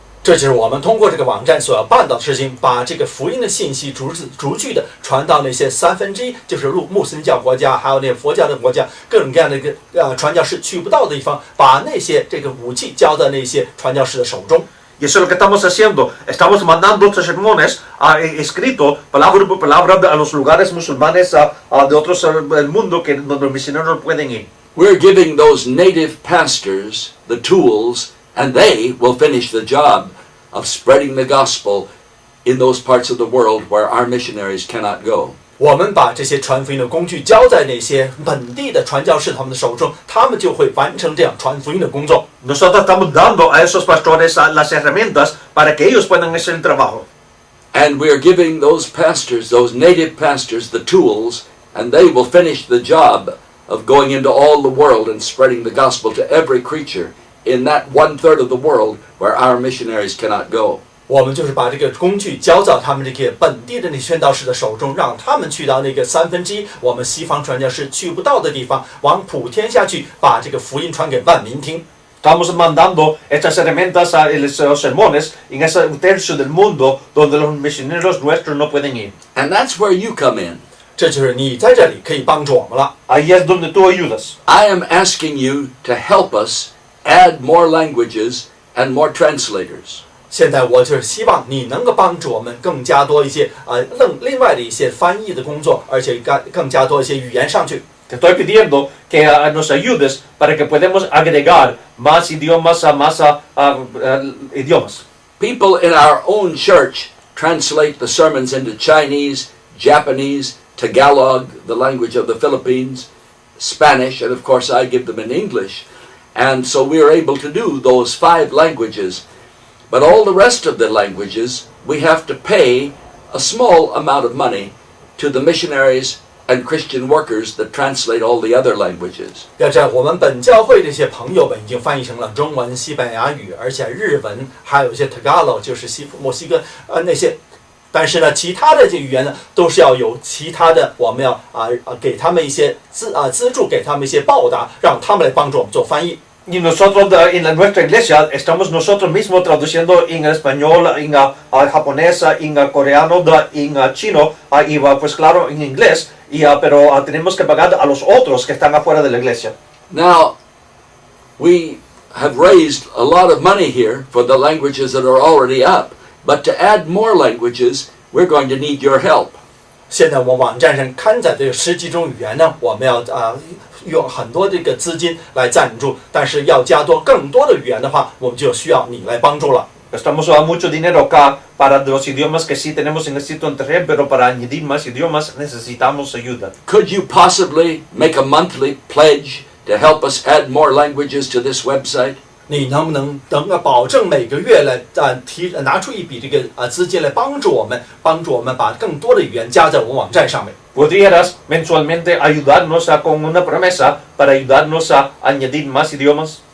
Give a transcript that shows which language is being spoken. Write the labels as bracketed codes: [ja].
[zh] 这就是我们通过这个网站所要办到的事情，把这个福音的信息逐句的传到那些1/3，就是穆斯林教国家，还有那些佛教的国家，各种各样的一个传教士去不到的地方，把那些这个武器交到那些传教士的手中。 [es] Y eso es lo que estamos haciendo. Estamos mandando estos sermones escritos palabra por palabra a los lugares musulmanes de otros del mundo que donde los misioneros no pueden ir. [en] We're giving those native pastors the tools, and they will finish the job of spreading the gospel in those parts of the world where our missionaries cannot go. [zh] 我们把这些传福音的工具交在那些本地的传教士他们的手中，他们就会完成这样传福音的工作。 [es] Nosotros estamos dando a esos pastores las herramientas para que ellos puedan hacer el trabajo. [en] And we are giving those pastors, those native pastors, the tools, and they will finish the job of going into all the world and spreading the gospel to every creature in that 1/3 of the world where our missionaries cannot go. [zh] 我们就是把这个工具交到他们这个本地的那宣道士的手中，让他们去到那个1/3我们西方传教士去不到的地方，往普天下去，把这个福音传给万民听。 [es] Estamos mandando estas herramientas a los sermones en ese tercio del mundo donde los misioneros nuestros no pueden ir. [en] And that's where you come in. [zh] 这就是你在这里可以帮助我们了。 [es] Ahí es donde tú ayudas. [en] I am asking you to help us add more languages and more translators. [zh] 现在我就是希望你能够帮助我们更加多一些另外的一些翻译的工作，而且更加多一些语言上去。 [es] Te estoy pidiendo que nos ayudes para que podamos agregar más idiomas a más idiomas. [en] People in our own church translate the sermons into Chinese, Japanese, Tagalog, the language of the Philippines, Spanish, and of course I give them in English. And so we are able to do those 5 languages. But all the rest of the languages, we have to pay a small amount of money to the missionaries and Christian workers that translate all the other languages. [zh] 要知道，我们本教会这些朋友们已经翻译成了中文、西班牙语，而且日文，还有一些 Tagalog， 就是墨西哥那些。但是呢，其他的这语言呢，都是要有其他的，我们要给他们一些资助，给他们一些报答，让他们来帮助我们做翻译。 [es] Y nosotros en nuestra iglesia estamos nosotros mismos traduciendo en español, en japonés, en coreano, en chino y pues claro en inglés, pero tenemos que pagar a los otros que están afuera de la iglesia. [en] Now, we have raised a lot of money here for the languages that are already up, but to add more languages, we're going to need your help. [zh] 现在我们网站上刊载这个10几种语言呢，我们要用很多这个资金来赞助，但是要加更多的语言的话，我们就需要你来帮助了。 [es] Estamos dando mucho dinero acá para los idiomas que sí tenemos en el sitio internet, pero para añadir más idiomas necesitamos ayuda. [en] Could you possibly make a monthly pledge to help us add more languages to this website? [zh] 你能不能保证每个月来拿出一笔这个资金来帮助我们把更多的语言加在我们网站上面？ [es] ¿Podrías mensualmente ayudarnos con una promesa para ayudarnos a añadir más idiomas?